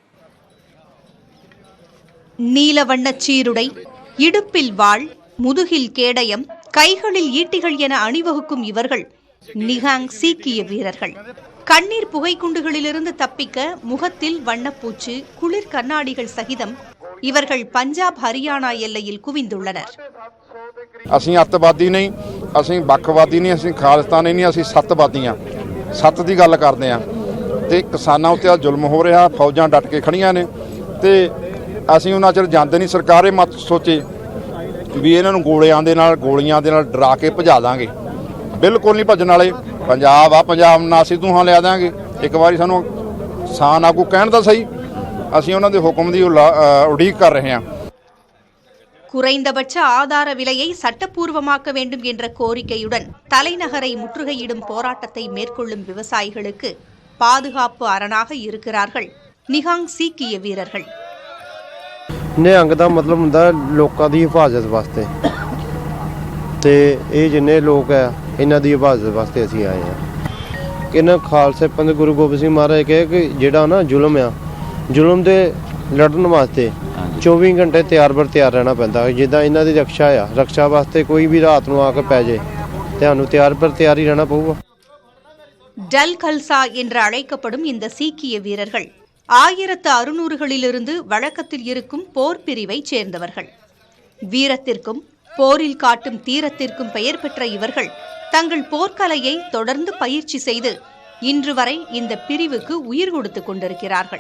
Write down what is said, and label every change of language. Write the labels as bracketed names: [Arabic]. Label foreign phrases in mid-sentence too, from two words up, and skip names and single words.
[Tamil] நீல வண்ணச் சீருடை, இடுப்பில் வாள், முதுகில் கேடயம், கைகளில் ஈட்டிகள் என அணிவகுக்கும் இவர்கள் நிகாங் சீக்கிய வீரர்கள். கண்ணீர் புகைக்குண்டுகளிலிருந்து தப்பிக்க முகத்தில் வண்ணப்பூச்சு, குளிர் கண்ணாடிகள் சகிதம் இவர்கள் பஞ்சாப் ஹரியானா எல்லையில் குவிந்துள்ளனர். [Punjabi] ਅਸੀਂ ਅੱਤਵਾਦੀ ਨਹੀਂ, ਅਸੀਂ ਵੱਖਵਾਦੀ ਨਹੀਂ, ਅਸੀਂ ਖਾਲਿਸਤਾਨੀ ਨਹੀਂ, ਅਸੀਂ ਸੱਤਵਾਦੀਆਂ ਸੱਤ ਦੀ ਗੱਲ ਕਰਦੇ ਆ ਤੇ ਕਿਸਾਨਾਂ ਉੱਤੇ ਜ਼ੁਲਮ ਹੋ ਰਿਹਾ, ਫੌਜਾਂ ਡਟ ਕੇ ਖੜੀਆਂ ਨੇ ਤੇ ਅਸੀਂ ਉਹਨਾਂ ਚਿਰ ਜਾਂਦੇ ਨਹੀਂ। ਸਰਕਾਰ ਇਹ ਮਤ ਸੋਚੇ ਵੀ ਇਹਨਾਂ ਨੂੰ ਗੋਲੀਆਂ ਦੇ ਨਾਲ ਡਰਾ ਕੇ ਭਜਾ ਦਾਂਗੇ। ਬਿਲਕੁਲ ਨਹੀਂ ਭੱਜਣ ਵਾਲੇ। ਪੰਜਾਬ ਆ, ਪੰਜਾਬ ਨਾਲ ਅਸੀਂ ਤੂੰ ਲਿਆ ਦਾਂਗੇ। ਇੱਕ ਵਾਰੀ ਸਾਨੂੰ ਕਿਸਾਨ ਆਗੂ ਕਹਿਣ ਦਾ ਸਹੀ, ਅਸੀਂ ਉਹਨਾਂ ਦੇ ਹੁਕਮ ਦੀ ਉਡੀਕ ਕਰ ਰਹੇ ਹਾਂ। [Tamil] குறைந்தபட்ச ஆதார விலையை சட்டப்பூர்வமாக்க வேண்டும் என்ற கோரிக்கையுடன் தலைநகரை முற்றுகையிடும் போராட்டத்தை மேற்கொள்ளும் விவசாயிகளுக்கு பாதுகாப்பு அரணாக இருக்கிறார்கள் நிகாங் சீக்கிய வீரர்கள். [Punjabi] ਨਿਹੰਗ ਦਾ ਮਤਲਬ ਹੁੰਦਾ ਲੋਕਾਂ ਦੀ ਹਿਫਾਜ਼ਤ ਵਾਸਤੇ ਤੇ ਇਹ ਜਿੰਨੇ ਲੋਕ ਆ ਇਹਨਾਂ ਦੀ ਹਿਫਾਜ਼ਤ ਵਾਸਤੇ ਅਸੀਂ ਆਏ ਆ। ਇਹਨਾਂ ਖਾਲਸੇ ਪੰਥ ਗੁਰੂ ਗੋਬਿੰਦ ਸਿੰਘ ਮਹਾਰਾਜ ਕਹੇ ਕਿ ਜਿਹੜਾ ਨਾ ਜ਼ੁਲਮ ਆ, ਜ਼ੁਲਮ ਦੇ ਲੜਨ ਵਾਸਤੇ 24 ਘੰਟੇ ਤਿਆਰ ਰਹਿਣਾ ਪੈਂਦਾ। ਜਿੱਦਾਂ ਇਹਨਾਂ ਦੀ ਰਕਸ਼ਾ ਵਾਸਤੇ ਕੋਈ ਵੀ ਰਾਤ ਨੂੰ ਆ ਕੇ ਪੈ ਜੇ ਤੁਹਾਨੂੰ ਤਿਆਰ ਹੀ ਰਹਿਣਾ ਪਊਗਾ। [Tamil] டல் கல்சா என்று அழைக்கப்படும் இந்த சீக்கிய வீரர்கள் 1600களிலிருந்து வழக்கத்தில் இருக்கும் போர் பிரிவை சேர்ந்தவர்கள். வீரத்திற்கும் போரில் காட்டும் தீரத்திற்கும் பெயர் பெற்ற இவர்கள் தங்கள் போர்க்கலையை தொடர்ந்து பயிற்சி செய்து இன்று வரை இந்த பிரிவுக்கு உயிர் கொடுத்துக் கொண்டிருக்கிறார்கள்.